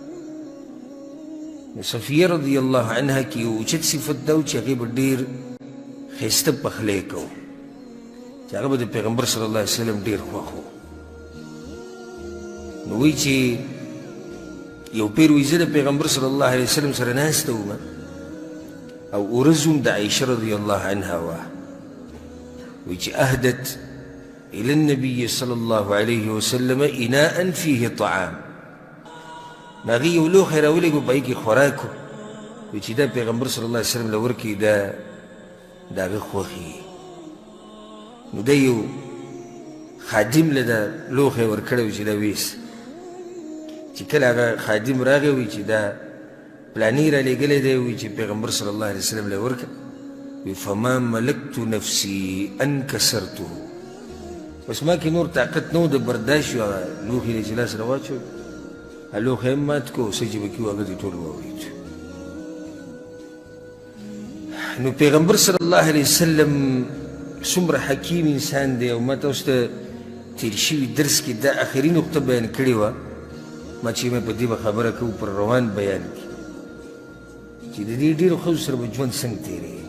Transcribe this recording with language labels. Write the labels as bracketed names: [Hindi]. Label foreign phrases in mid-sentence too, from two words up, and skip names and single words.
[Pashto] نو صفیه [Arabic] رضی الله عنها [Pashto] کې یو اوچت صفت دا و چې هغې به ډېر ښایسته پخلی کو، چې هغه به د پیغمبر [Arabic] صلی الله علیه وسلم [Pashto] ډېر خوښ و. نو وایي چې یو پیر وایي زه د پیغمبر [Arabic] صلی الله علیه وسلم [Pashto] سره ناسته وم او ورځ هم د عایشه [Arabic] رضی الله عنها [Pashto] وه. وایي چې [Arabic] اهدت إلى النبي صلى الله عليه وسلم إناء فيه طعام، [Pashto] هغې یو لوښی راولېږه په هغې کې خوراک و، وایي چې دا پیغمبر [Arabic] صلی الله علیه وسلم [Pashto] له ورکړي دا د هغه خوښي. نو دا یو خادم له دا لوښی ورکړی و چې دا ویس، چې کله هغه خادم راغی وایي چې دا پلانې رالېږلی دی، وایي چې پیغمبر [Arabic] صلی الله علیه وسلم [Pashto] له ورکړه، وایي [Arabic] فما ملکت نفسي ان کسرته، [Pashto] بس ما کې نور طاقت نه و د برداشت یو هغه لوښي دی چې لاس را واچوي، هغه لوښی هم مات کړو، څه چې به کي و هغه دې ټول واورېد. نو پیغمبر [Arabic] صلی الله علیه وسلم [Pashto] څومره حکیم انسان دی. او ما تاسو ته تېر شوي درس کې دا آخري نقطه بیان کړې وه، ما چې مې په دې به خبره کوو پر روان بیان کې، چې د دې ډېرو ښځو سره به ژوند څنګه تېرېږي.